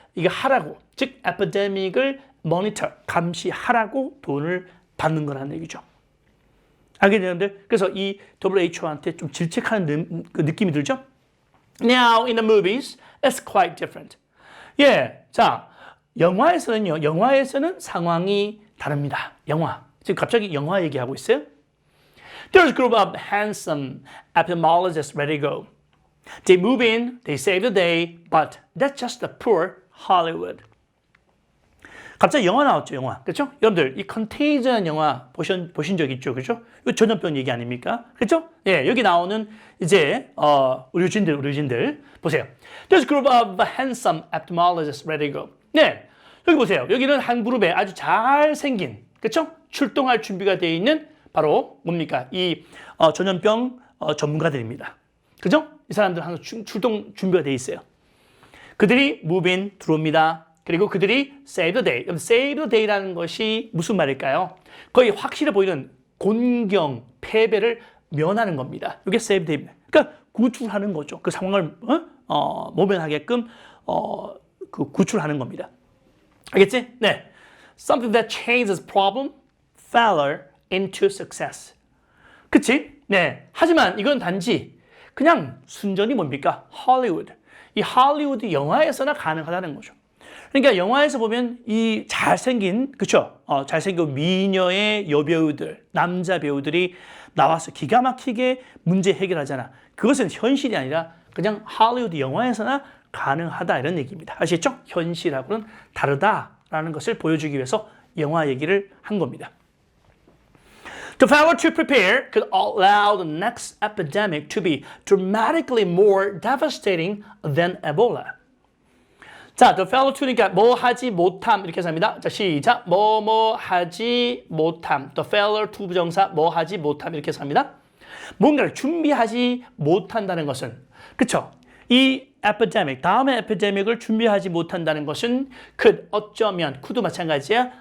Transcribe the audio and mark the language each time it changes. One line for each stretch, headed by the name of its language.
Korean: 이거 하라고, 즉 에피데믹을 모니터, 감시하라고 돈을 받는 거라는 얘기죠. 알게 되는데, 그래서 이 WHO한테 좀 질책하는 그 느낌이 들죠?
English: Now in the movies, it's quite different.
Korean: 예, 자. 영화에서는 상황이 다릅니다. 영화. 지금 갑자기 영화 얘기하고 있어요.
English: There's a group of handsome epidemiologists ready to go. They move in, they save the day, but that's just the poor Hollywood.
Korean: 갑자기 영화 나왔죠, 영화. 그렇죠? 여러분들, 이 컨테이전 영화 보신 적 있죠, 그렇죠? 이거 전염병 얘기 아닙니까? 그렇죠? 예, 여기 나오는 이제 의료진들 보세요.
English: There's a group of handsome epidemiologists ready to go.
Korean: 네, 여기 보세요. 여기는 한 그룹에 아주 잘생긴, 그렇죠? 출동할 준비가 되어 있는 바로 뭡니까? 이 전염병 전문가들입니다. 그죠? 이 사람들 항상 출동 준비가 되어 있어요. 그들이
English: move in,
Korean: 들어옵니다. 그리고 그들이
English: save the day. save the day
Korean: 라는 것이 무슨 말일까요? 거의 확실해 보이는 곤경, 패배를 면하는 겁니다. 이게
English: save the day.
Korean: 그러니까 구출하는 거죠. 그 상황을 모면하게끔 그 구출하는 겁니다. 알겠지? 네.
English: Something that changes problem, failure into success.
Korean: 그치? 네. 하지만 이건 단지 그냥 순전히 뭡니까? 할리우드. 이 할리우드 영화에서나 가능하다는 거죠. 그러니까 영화에서 보면 이 잘생긴, 그쵸? 잘생긴 미녀의 여배우들, 남자 배우들이 나와서 기가 막히게 문제 해결하잖아. 그것은 현실이 아니라 그냥 할리우드 영화에서나 가능하다 이런 얘기입니다. 아시겠죠? 현실하고는 다르다라는 것을 보여주기 위해서 영화 얘기를 한 겁니다.
English: The failure to prepare could allow the next epidemic to be dramatically more devastating than Ebola.
Korean: 자,
English: the failure to
Korean: 니까 뭐 하지 못함 이렇게 해서 합니다. 자, 시작. 뭐 하지 못함.
English: The failure to
Korean: 부정사 뭐 하지 못함 이렇게 해서 합니다. 뭔가를 준비하지 못한다는 것은, 그쵸? 이 epidemic, 다음의 epidemic을 준비하지 못한다는 것은 could, 어쩌면, could도 마찬가지야.